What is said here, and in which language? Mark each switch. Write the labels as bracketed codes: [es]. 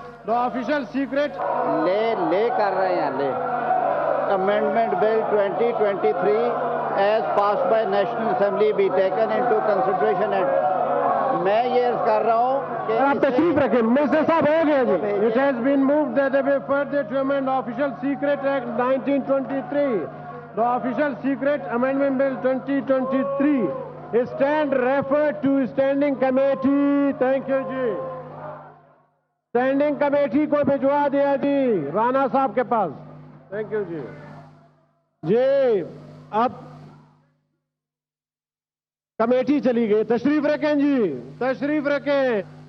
[en] The official secret [ur] لے کر رہے ہیں لے [en] amendment bill 2023 as pass by National Assembly be taken into consideration and [ur] میں یہ عرض کر رہا ہوں کہ آپ تشریف رکھیں منسٹر صاحب ہو گیا جی. [en] It has been moved that way further to amend Official Secret Act 1923. The Official Secret Amendment Bill 2023 is stand referred to Standing Committee. Thank you جی. [ur] Standing committee کو بھجوا دیا جی رانا صاحب کے پاس. [en] thank you [ur] جی. جی اب committee چلی گئی. تشریف رکھیں جی تشریف رکھیں.